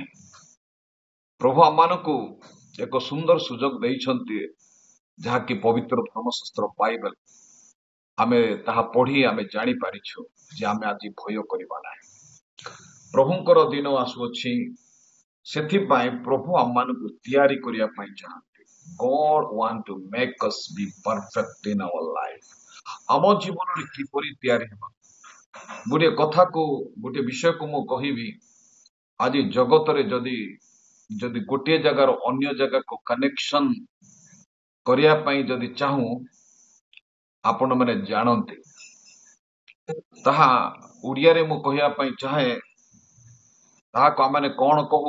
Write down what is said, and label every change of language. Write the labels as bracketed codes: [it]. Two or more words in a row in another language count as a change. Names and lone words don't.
[or] ପ୍ରଭୁ ଆମମାନଙ୍କୁ ଏକ ସୁନ୍ଦର ସୁଯୋଗ ଦେଇଛନ୍ତି ଯାହାକି ପବିତ୍ର ଧର୍ମଶାସ୍ତ୍ର ବାଇବେଲ। ଆମେ ତାହା ପଢି ଆମେ ଜାଣିପାରିଛୁ ଯେ ଆମେ ଆଜି ଭୟ କରିବା ନାହିଁ। ପ୍ରଭୁଙ୍କର ଦିନ ଆସୁଅଛି, ସେଥିପାଇଁ ପ୍ରଭୁ ଆମମାନଙ୍କୁ ତିଆରି କରିବା ପାଇଁ ଚାହାନ୍ତି। [en] God want to make us be perfect in our life. [or] ଆମ ଜୀବନରେ କିପରି ତିଆରି ହେବା, ଗୋଟିଏ କଥାକୁ ଗୋଟିଏ ବିଷୟକୁ ମୁଁ କହିବି। ଆଜି ଜଗତରେ ଯଦି ଗୋଟିଏ ଜାଗାର ଅନ୍ୟ ଜାଗାକୁ କନେକ୍ସନ କରିବା ପାଇଁ ଯଦି ଚାହୁଁ, ଆପଣ ମାନେ ଜାଣନ୍ତି ତାହା ଓଡ଼ିଆରେ ମୁଁ କହିବା ପାଇଁ ଚାହେଁ, ତାହାକୁ ଆମେ କଣ କହୁ?